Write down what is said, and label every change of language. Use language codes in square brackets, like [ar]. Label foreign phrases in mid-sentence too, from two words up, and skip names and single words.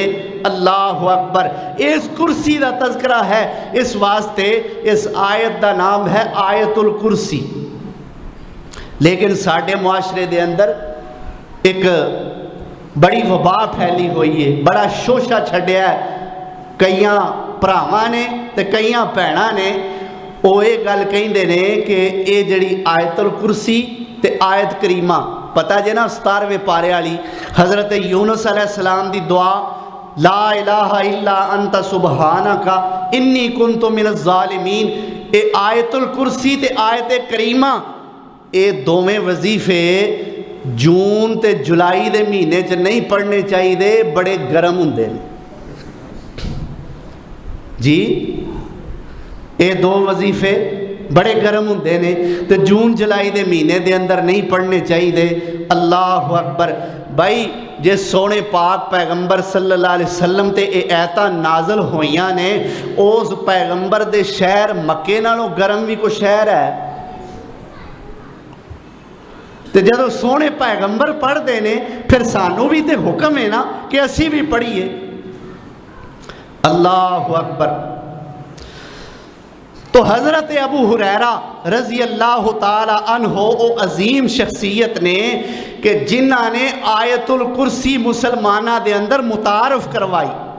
[ar] اللہ اکبر۔ [pa] اس کرسی دا تذکرہ ہے، اس واسطے اس آیت دا نام ہے آیت الکرسی۔ لیکن ساڑھے معاشرے دے اندر ایک بڑی وبا پھیلی ہوئی ہے، بڑا شوشہ چھڑیا ہے، کئیاں پراواں نے تے کئیاں بھیناں نے [ur] وہ یہ [pa] گل کہندے نے کہ اے جڑی آیت الکرسی تے آیت کریمہ پتہ جے نا 17ویں پارے والی حضرت یونس علیہ السلام دی دعا [ar] لا الہ الا انت سبحانک انی کنت من الظالمین، [pa] اے آیت الکرسی تے آیت کریمہ اے دوویں وظیفے جون تے جولائی دے مہینے چ نہیں پڑھنے چاہیے، بڑے گرم ہوندے نے جی، یہ دو وظیفے بڑے گرم ہوندے نے تے جون جولائی دے مہینے دے اندر نہیں پڑھنے چاہیے۔ [ar] اللہ اکبر [pa] بھائی، جے سونے پاک پیغمبر [ar] صلی اللہ علیہ وسلم [pa] تے اے ایتاں نازل ہوئیاں نے، اس پیغمبر دے شہر مکے نالوں گرم بھی کوئی شہر ہے؟ تے جدو سونے پیغمبر پڑھ دے نے پھر سانو بھی تے حکم ہے نا کہ اسی بھی پڑھیے۔ [ar] اللہ اکبر۔ [pa] تو حضرت ابو ہریرہ [ar] رضی اللہ تعالی عنہ [pa] او عظیم شخصیت نے کہ جنہ نے آیت الکرسی مسلمانہ دے اندر متعارف کروائی۔